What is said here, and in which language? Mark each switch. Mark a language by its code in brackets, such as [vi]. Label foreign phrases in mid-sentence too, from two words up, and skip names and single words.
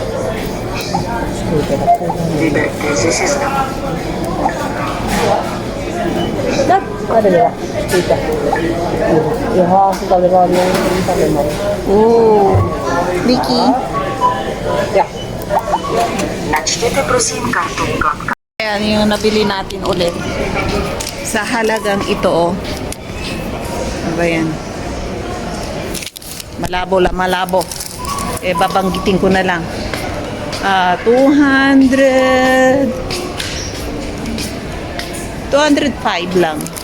[cs] Vyberte ze seznamu. Tak, tady byla. Počkejte. Jo, já jsem tady byla, tady nemám. Vicky. Ja. Načtěte prosím kartu plakát. [tl] Ayan yung nabili natin ulit. Sa halagang ito oh. Ano ba yan? Malabo. Babanggitin ko na lang. 205 lang.